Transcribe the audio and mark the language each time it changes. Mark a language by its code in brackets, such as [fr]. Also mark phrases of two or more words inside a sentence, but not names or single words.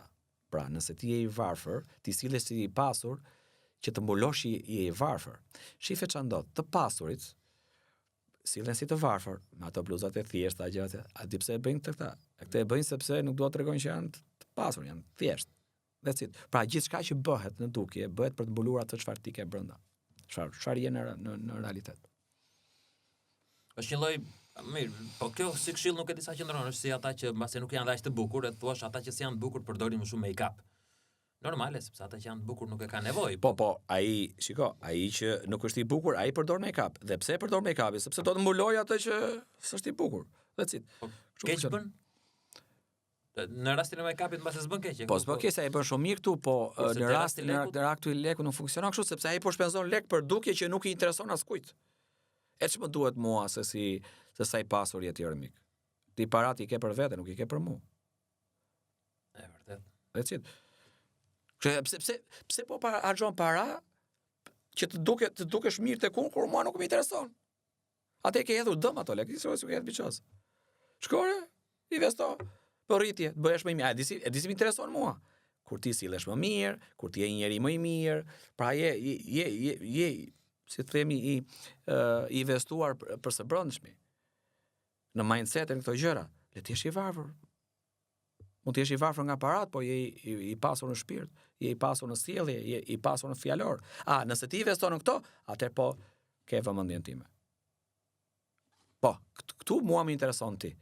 [sq] Pra, nëse ti je i varfër, ti sillesh si i pasur, që të mbulosh je i varfër. Shife ç'a ndodh, të pasurit sillen si të varfër, me ato bluzat e thjeshta, gjërat. A di pse e bëjnë këta? Këtë e bëjnë sepse nuk duan të tregojnë që janë të pasur, janë thjesht. [en] That's it. [sq] Pra gjithçka që bëhet në dukje, bëhet për të mbuluar atë çfarë ti ke brenda. Çfarë je në realitet. Është një lloj mirë, po kjo si këshill nuk e di sa qëndron, është si ata që mbase nuk janë aq të bukur, e thua ata që janë të bukur përdorin më shumë make-up. Normale, sepse ata që janë të bukur nuk e kanë nevojë. Po, ai që nuk është i bukur, ai përdor make-up. Dhe pse e përdor make-upin? Sepse do të mbulojë atë që s'është i bukur. [en] That's it. [sq] Po, keq bën? Në rastin e make-upit mbase s'bën keq. Po s'bën keq, ai bën shumë mirë këtu, po në rastin e leku nuk funksionon kështu, sepse ai po shpenzon lek për dukje që nuk i intereson askujt. E ç'më duhet mua se sa i pasur je ti armik. Ti parat i ke për vete, nuk i ke për mua. E vërtet. [en] That's it. [sq] Pse po harxhon para që të dukesh mirë tek unë, kur mua nuk më intereson. Atë ke hedhur dëm ato lekë, se ke hedhur biços. Shkore, investo, po rritje, të bëhesh më i mirë. E di si më intereson mua. Kur ti sillesh më mirë, kur ti je një njeri më i mirë, pra je si të themi i investuar për së brendshmi. Në mindset-in këto gjëra, le të jesh i varfër. Mund të jesh i varfër nga parat, po je i pasur në shpirt, je i pasur në sjellje, je i pasur në fjalor. Nëse ti investon në këto, atëherë po ke vëmendjen time. Po, këtu mua më intereson ti.